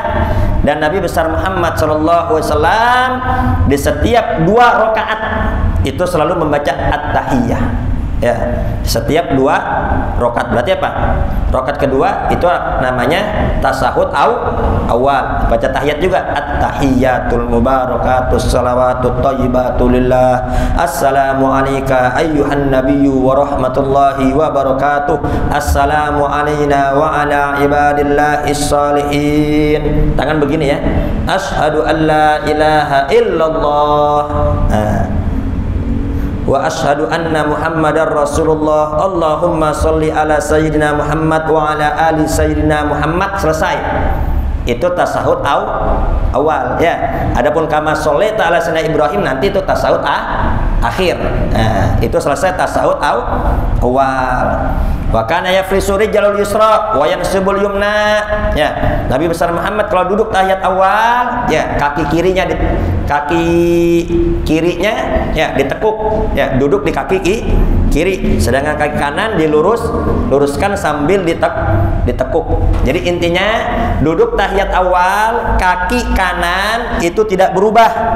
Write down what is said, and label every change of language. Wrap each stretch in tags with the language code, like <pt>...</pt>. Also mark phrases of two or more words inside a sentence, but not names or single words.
<id>Dan Nabi besar Muhammad</id> <ar>صلى الله عليه وسلم</ar> <id>di setiap 2 rakaat itu selalu membaca at-tahiyyah. Ya, setiap 2 rakaat. Berarti apa? Rakaat kedua itu namanya tasahud awal. Baca tahiyat juga.</id> <ar>التحيات المباركات الصلوات الطيبات لله. السلام عليك أيها النبي ورحمة الله وبركاته. السلام علينا وعلى عباد الله الصالحين.</ar> <id>Tangan begini ya.</id> <ar>أشهد أن لا إله إلا الله. وأشهد أن محمدا رسول الله. اللهم صل على سيدنا محمد وعلى آل سيدنا محمد.</ar> <id>Selesai. Itu tasahud awal ya. Adapun</id> <ar>كما صليت على سيدنا إبراهيم</ar> <id>nanti itu tasahud akhir. Nah, itu selesai tasahud awal.</id> <ar>وكان يفرش رجله اليسرى وينصب اليمنى.</ar> <id>Ya, Nabi besar Muhammad kalau duduk tahiyat awal, ya kaki kirinya ya ditekuk, ya duduk di kaki kiri, sedangkan kaki kanan diluruskan sambil ditekuk. Jadi intinya duduk tahiyat awal kaki kanan itu tidak berubah.</id>